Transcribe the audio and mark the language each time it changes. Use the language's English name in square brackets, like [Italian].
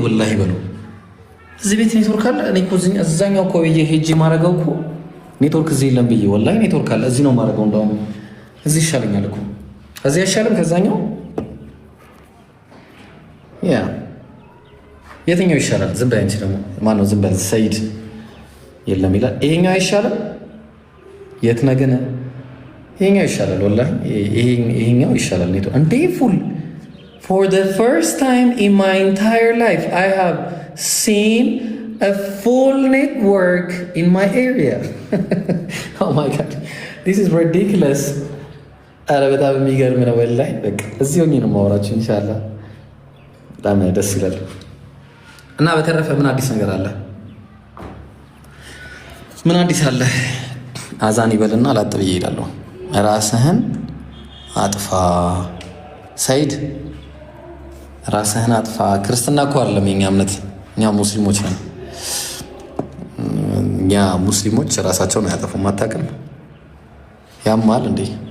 [Amharic] ወላሂ በለው እዚህ ቤት ኔትወርክ አለ። እኔ እኮ እዛኛው እኮ ብዬ ሄጄ ማረገው እኮ ኔትወርክ እዚህ የለም ብዬ ወላሂ ኔትወርክ አለ። እዚህ ነው ማረገው። እንደውም እዚህ ይሻለኛል እኮ እዚህ አይሻልም ከዛኛው? ያ የትኛው ይሻላል? ዝም በይ አንቺ ደግሞ ማነው? ዝም በል ሰይድ የለም ይላል። ይሄኛው አይሻልም? የት ነገነ ይሄኛው ይሻላል። ወላሂ ይሄኛው ይሻላል። ኔቶ እንዴ ፉል [English] for the first time in my entire life I have seen a full network in my area. Oh my god, this is ridiculous. [Amharic] አረ በጣም የሚገርም ነው ወላሂ። በቃ እዚህ ሆኜ ነው የማወራችሁ ኢንሻአላህ። በጣም ደስ ይላል። እና በተረፈ ምን አዲስ ነገር አለ? ምን አዲስ አለ? አዛን ይበልና ላጥ ብዬ እሄዳለሁ። ራስህን አጥፋ ሰይድ፣ ራስህን አጥፋ። ክርስትና እኮ አይደለም የኛ እምነት፣ እኛ ሙስሊሞች ነን። እኛ ሙስሊሞች ራሳቸውን አያጠፉም። አታውቅም? ያማል እንዴ?